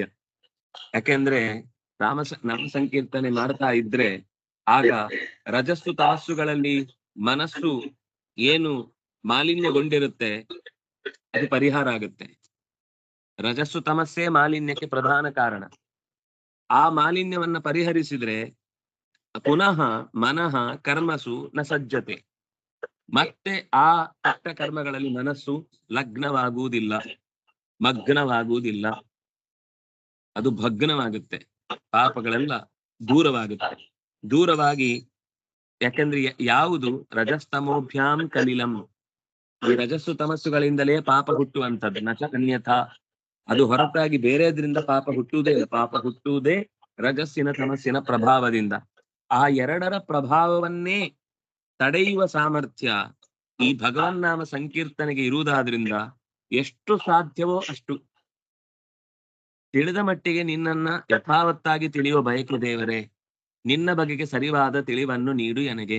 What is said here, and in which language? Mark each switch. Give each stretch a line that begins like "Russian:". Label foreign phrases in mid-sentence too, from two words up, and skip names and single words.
Kannada: ಯಾಕೆಂದ್ರೆ ನಾಮ ಸಂಕೀರ್ತನೆ ಮಾಡ್ತಾ ಇದ್ರೆ ಆಗ ರಜಸ್ಸು ತಮಸ್ಸುಗಳಲ್ಲಿ ಮನಸ್ಸು ಏನು ಮಾಲಿನ್ಯಗೊಂಡಿರುತ್ತೆ ಅದು ಪರಿಹಾರ ಆಗುತ್ತೆ. ರಜಸ್ಸು ತಮಸ್ಸೇ ಮಾಲಿನ್ಯಕ್ಕೆ ಪ್ರಧಾನ ಕಾರಣ. ಆ ಮಾಲಿನ್ಯವನ್ನ ಪರಿಹರಿಸಿದ್ರೆ
Sanskrit: ಪುನಃ ಮನಃ ಕರ್ಮಸು ನ ಸಜ್ಜತೆ,
Kannada: ಮತ್ತೆ ಆ ಕೆಟ್ಟ ಕರ್ಮಗಳಲ್ಲಿ ಮನಸ್ಸು ಲಗ್ನವಾಗುವುದಿಲ್ಲ, ಮಗ್ನವಾಗುವುದಿಲ್ಲ, ಅದು ಭಗ್ನವಾಗುತ್ತೆ. ಪಾಪಗಳೆಲ್ಲ ದೂರವಾಗಿ ಯಾಕೆಂದ್ರೆ ಯಾವುದು
Sanskrit: ರಜಸ್ತಮೋಭ್ಯಾಂ ಕಲಿಲಂ,
Kannada: ಈ ರಜಸ್ಸು ತಮಸ್ಸುಗಳಿಂದಲೇ ಪಾಪ ಹುಟ್ಟುವಂಥದ್ದು.
Sanskrit: ನಚ ಅನ್ಯಥಾ,
Kannada: ಅದು ಹೊರತಾಗಿ ಬೇರೆದ್ರಿಂದ ಪಾಪ ಹುಟ್ಟುವುದೇ ರಜಸ್ಸಿನ ತಮಸ್ಸಿನ ಪ್ರಭಾವದಿಂದ. ಆ ಎರಡರ ಪ್ರಭಾವವನ್ನೇ ತಡೆಯುವ ಸಾಮರ್ಥ್ಯ ಈ ಭಗವನ್ನಾಮ ಸಂಕೀರ್ತನೆಗೆ ಇರುವುದಾದ್ರಿಂದ ಎಷ್ಟು ಸಾಧ್ಯವೋ ಅಷ್ಟು ತಿಳಿದ ಮಟ್ಟಿಗೆ ನಿನ್ನನ್ನ ಯಥಾವತ್ತಾಗಿ ತಿಳಿಯುವ ಬಯಕೆ ದೇವರೇ, ನಿನ್ನ ಬಗೆಗೆ ಸರಿವಾದ ತಿಳಿವನ್ನು ನೀಡು ನನಗೆ.